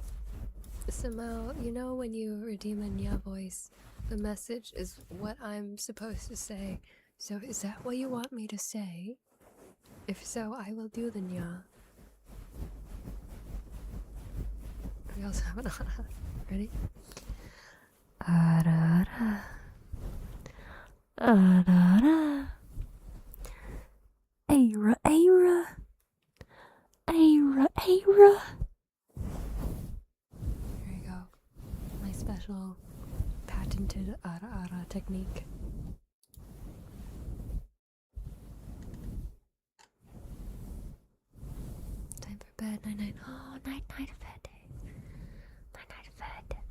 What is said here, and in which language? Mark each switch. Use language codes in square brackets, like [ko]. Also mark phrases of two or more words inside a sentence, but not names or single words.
[en] Somehow, you know when you redeem a Nya voice, the message is what I'm supposed to say. So is that what you want me to say? If so, I will do the Nya. We also have an ready? Arara. Arara. Aira, Aira. Aira, Aira. There you go. My special patented ara technique. Time for bed. Night. Oh, night of bed day. Night of bed.